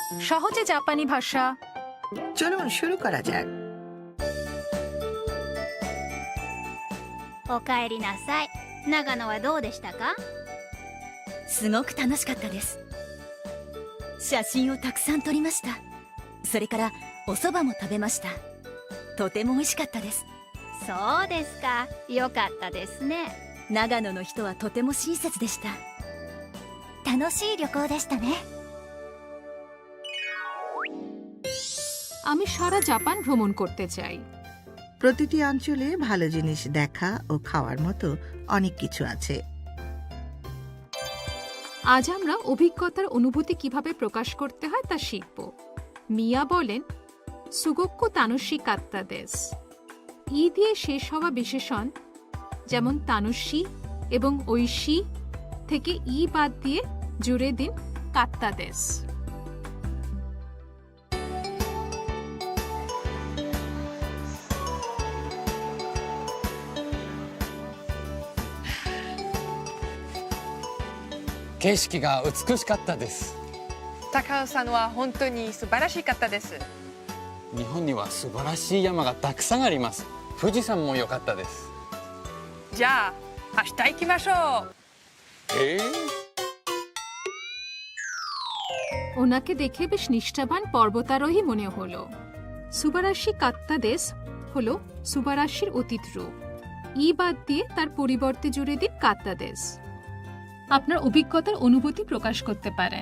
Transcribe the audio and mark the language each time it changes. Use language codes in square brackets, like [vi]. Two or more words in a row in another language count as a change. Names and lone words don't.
[bn] সহজে জাপানি ভাষা। চলুন শুরু করা যাক। [ja] おかえりなさい。長野はどうでしたか？すごく楽しかったです。写真をたくさん撮りました。それからお蕎麦も食べました。とても美味しかったです。そうですか。よかったですね。長野の人はとても親切でした。楽しい旅行でしたね。 [bn] আমি সারা জাপান ভ্রমণ করতে চাই। প্রতিটি অঞ্চলে ভালো জিনিস দেখা ও খাওয়ার মতো অনেক কিছু আছে। আজ আমরা অভিজ্ঞতার অনুভূতি কিভাবে প্রকাশ করতে হয় তা শিখব। মিয়া বলেন [ja] すごく楽しかったです. [bn] ই দিয়ে শেষ হওয়া বিশেষণ যেমন তানুশি এবং ঐশি থেকে ই বাদ দিয়ে জুড়ে দিন [ja] かったです. 景色が美しかったです。高尾さんは本当に素晴らしかったです。日本には素晴らしい山がたくさんあります。富士山も良かったです。じゃあ明日行きましょう。 [bn] ওনাকে দেখে বেশ নিষ্ঠাবান পর্বতারোহী মনে হলো। [ja] 素晴らしかったです [bn] হলো সুবারাশির অতীত রূপ। ই বাদ দিয়ে তার পরিবর্তে জুড়ে দিন কাত্তাদেশ। আপনার অভিজ্ঞতার অনুভূতি প্রকাশ করতে পারেন।